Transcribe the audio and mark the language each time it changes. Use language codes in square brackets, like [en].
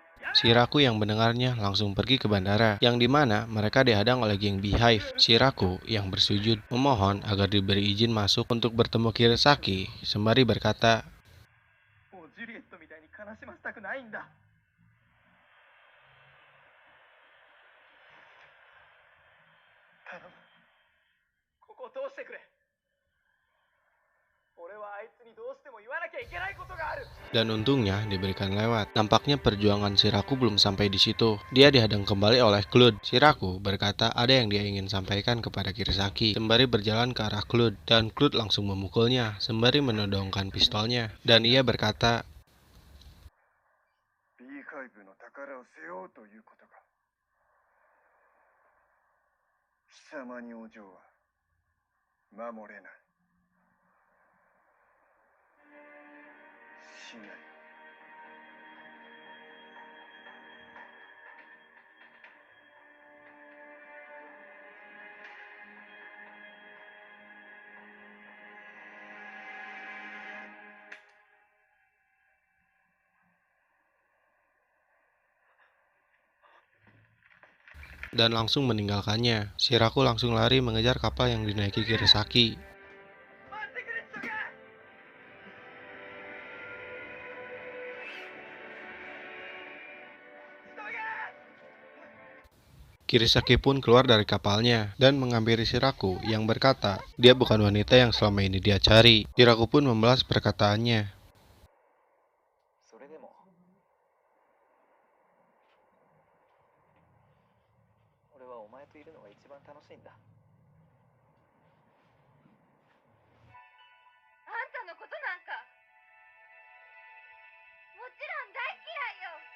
[id] Shiraku yang mendengarnya langsung pergi ke bandara, yang dimana mereka dihadang oleh geng Beehive. Shiraku yang bersujud memohon agar diberi izin masuk untuk bertemu Kirasaki, sembari berkata, [ja] もうジュリエットみたいに悲しませたくないんだ。頼む。ここを通してくれ。俺はあいつにどうしても言わなきゃいけないことがある。 [id] dan untungnya diberikan lewat. Nampaknya perjuangan Shiraku belum sampai di situ. Dia dihadang kembali oleh Claude. Shiraku berkata ada yang dia ingin sampaikan kepada Kirasaki, sembari berjalan ke arah Claude, dan Claude langsung memukulnya, sembari menodongkan pistolnya. Dan ia berkata, [ja] ビーハイブの宝を背負うということか。貴様にお嬢は守れない。しない。 [id] dan langsung meninggalkannya. Shiraku langsung lari mengejar kapal yang dinaiki Kirasaki. [ja] 待ってくれ、千棘。 [id] Kirasaki pun keluar dari kapalnya dan menghampiri Shiraku yang berkata dia bukan wanita yang selama ini dia cari. Shiraku pun membalas perkataannya. [ja] それでも俺はお前といるのが一番楽しいんだ。あんたのことなんかもちろん大嫌いよ。